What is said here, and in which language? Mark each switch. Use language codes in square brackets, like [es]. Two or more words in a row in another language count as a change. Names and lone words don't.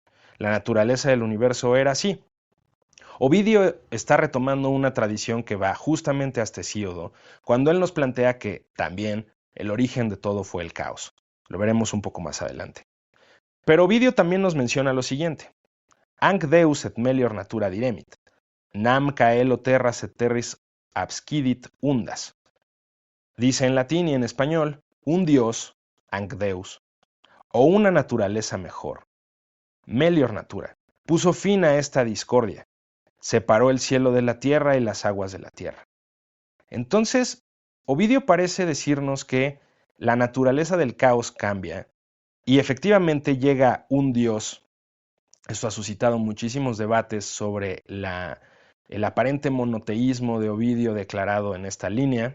[es] La naturaleza del universo era así. Ovidio está retomando una tradición que va justamente hasta Hesíodo, cuando él nos plantea que, también, el origen de todo fue el caos. Lo veremos un poco más adelante. Pero Ovidio también nos menciona lo siguiente. [la] Anc Deus et melior natura diremit, nam caelo terras et terris abscidit undas. [es] Dice en latín y en español, un Dios, [la] Anc Deus, [es] o una naturaleza mejor, [la] melior natura, [es] puso fin a esta discordia, separó el cielo de la tierra y las aguas de la tierra. Entonces, Ovidio parece decirnos que la naturaleza del caos cambia y efectivamente llega un Dios. Esto ha suscitado muchísimos debates sobre el aparente monoteísmo de Ovidio declarado en esta línea.